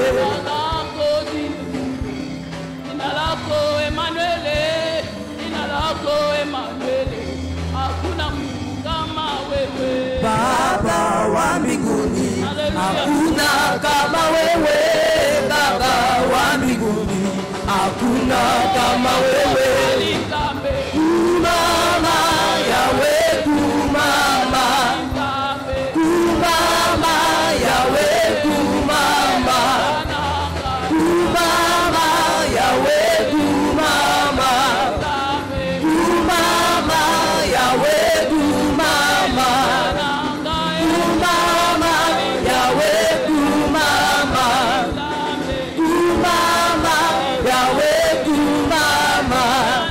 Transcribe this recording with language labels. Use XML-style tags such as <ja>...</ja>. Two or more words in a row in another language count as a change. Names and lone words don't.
<sw>Jina lako Emmanuel, jina lako Emmanuel, hakuna Mungu kama wewe. Baba wa mbinguni, hakuna kama wewe. Baba wa mbinguni, hakuna kama wewe.</sw> <ln>Kumama Yawe, kumama, kumama Yawe, kumama, kumama Yawe, kumama, kumama Yawe, kumama, kumama Yawe, kumama, kumama Yawe, kumama.</ln>